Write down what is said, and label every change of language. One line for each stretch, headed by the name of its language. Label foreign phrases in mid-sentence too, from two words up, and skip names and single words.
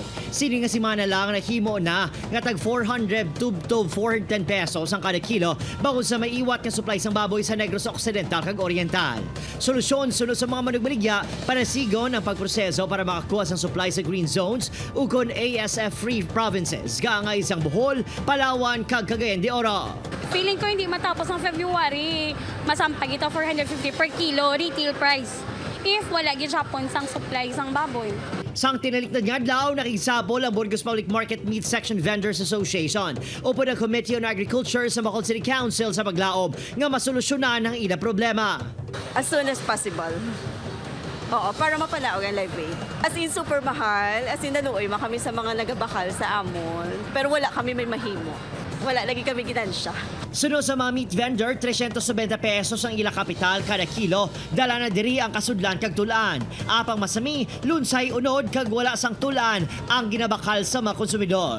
Hiligaynon: Sini nga simana lang nahimo na nga tag 400 tubtob 410 pesos ang kada kilo bangod sa may iwat nga supply ng baboy sa Negros Occidental kag Oriental. Solusyon sunod sa mga manugbaligya panasigon ang pagproseso para makakuha sang supply sa green zones ukon ASF-free provinces gaangay sang Bohol, Palawan, kag Cagayan de Oro.
Filipino: Feeling ko hindi matapos ng February, masampag ito 450
English: per kilo retail price.
Hiligaynon: If wala gyud Japon sang supply sang baboy. Sang tinaliktad nga adlaw, nakigsabol ang Burgos Public Market Meat Section Vendors Association o po ng Committee on Agriculture sa Bacolod City Council sa paglaob nga masolusyonan ang ila problema.
English: As soon as possible.
Hiligaynon: Oo, para mapalaog ang live weight.
English: As in,
Hiligaynon: super mahal.
English: As in,
Hiligaynon: naluoy kami sa mga nagabakal sa amon. Pero wala kami may mahimo. Wala, lagi kami ginansya. Sunod sa mga
English: meat vendor,
Hiligaynon: 370 pesos ang ila kapital kada kilo. Dala na diri ang kasudlan kag tulaan. Apang masami, lunsay unod kag wala sang tulaan ang ginabakal sa mga konsumidor.